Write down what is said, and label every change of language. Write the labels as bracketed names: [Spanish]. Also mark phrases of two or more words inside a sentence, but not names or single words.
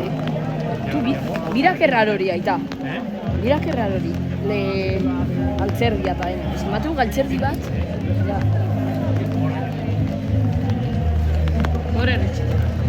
[Spanish] Tú, mira qué raro [Basque] hori, aita. [Spanish] Mira qué raro hori. [Basque] Galtzerdia eta den. Zenbatu galtzerdi bat. Ja. Horren etxe.